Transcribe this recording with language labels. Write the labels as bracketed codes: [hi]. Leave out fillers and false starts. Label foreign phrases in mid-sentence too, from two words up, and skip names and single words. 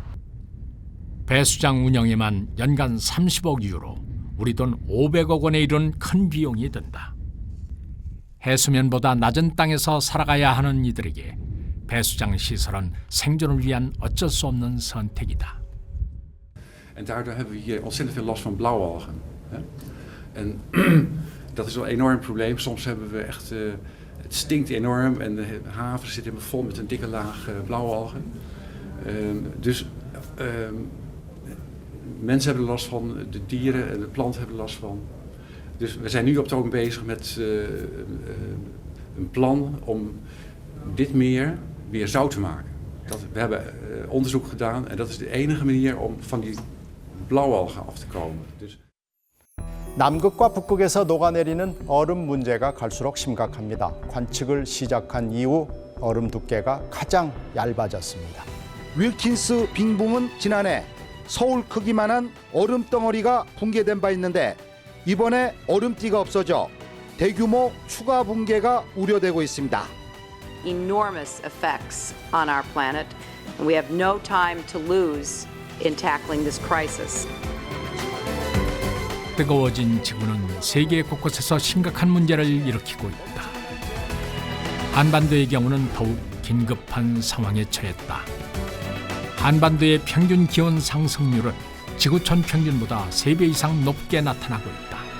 [ko] 배수장 운영에만 연간 30억 유로, 우리 돈 500억 원에 이르는 큰 비용이 든다. 해수면보다 낮은 땅에서 살아가야 하는 이들에게 배수장 시설은 생존을 위한 어쩔 수 없는 선택이다. [nl] En daardoor hebben we hier ontzettend veel last van blauwalgen. En dat is wel een enorm probleem. Soms hebben we echt, het stinkt enorm en de haven zit helemaal vol met een dikke laag blauwalgen. Dus mensen hebben er last van, de dieren en de planten hebben er last van. Dus we zijn nu op het ogenblik bezig met een plan om dit meer weer zout te maken. We hebben onderzoek gedaan en dat is de enige manier om van die blauwalgen af te komen. Dus [ko] 남극과 북극에서 녹아내리는 얼음 문제가 갈수록 심각합니다. 관측을 시작한 이후 얼음 두께가 가장 얇아졌습니다. 윌킨스 빙봉은 지난해 서울 크기만한 얼음 덩어리가 붕괴된 바 있는데 이번에 얼음띠가 없어져 대규모 추가 붕괴가 우려되고 있습니다. [en] Enormous effects on our planet, and we have no time to lose in tackling this crisis. [ko] 뜨거워진 지구는 세계 곳곳에서 심각한 문제를 일으키고 있다. 한반도의 경우는 더욱 긴급한 상황에 처했다. 한반도의 평균 기온 상승률은 지구촌 평균보다 3배 이상 높게 나타나고 있다.